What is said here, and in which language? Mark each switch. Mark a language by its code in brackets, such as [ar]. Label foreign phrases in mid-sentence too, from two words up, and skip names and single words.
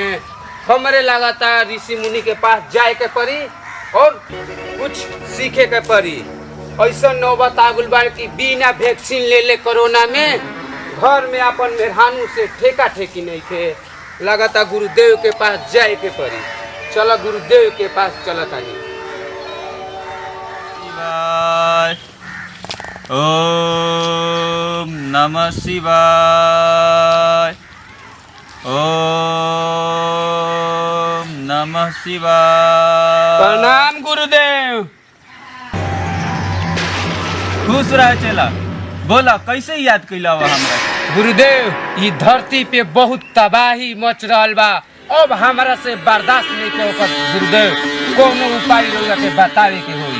[bho] हमरे लागता ऋषि मुनि के पास जाए के पड़ी और कुछ सीखे के पड़ी। ऐसा नौबत आ गइल बा कि बिना वैक्सीन ले ले कोरोना में घर में अपन मेहरानू से ठेका ठेकी नहीं थे। लगातार गुरुदेव के पास जाए के पड़ी। चलो गुरुदेव के पास चला तानी। [sa] ओम नमः शिवाय। ओम नमः शिवाय। [bho] प्रणाम गुरुदेव। खुश रह चला। बोला कैसे याद कैला हुआ हमरा? गुरुदेव ये धरती पे बहुत तबाही मच रहल बा। अब हमरा से बर्दाश्त नहीं के ओकर गुरुदेव कोनो उपाय रउआ के बतावे के होई।